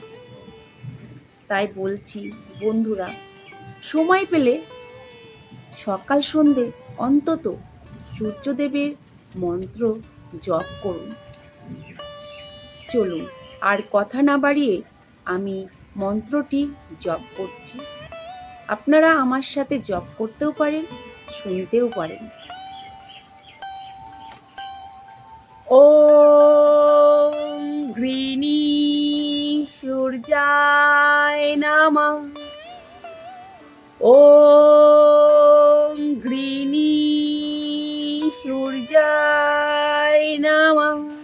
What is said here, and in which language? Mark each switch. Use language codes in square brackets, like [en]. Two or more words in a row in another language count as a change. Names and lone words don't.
[bn] তাই বলছি বন্ধুরা, সময় পেলে সকাল সন্ধে অন্তত সূর্যদেবের মন্ত্র জপ করুন। চলুন আর কথা না বাড়িয়ে আমি মন্ত্রটি জপ করছি। আপনারা আমার সাথে জপ করতেও পারেন, শুনতেও পারেন। [sa] ওম ঘৃণী সূর্যায় নমঃ। ওম ঘৃণী সূর্যায় নমঃ।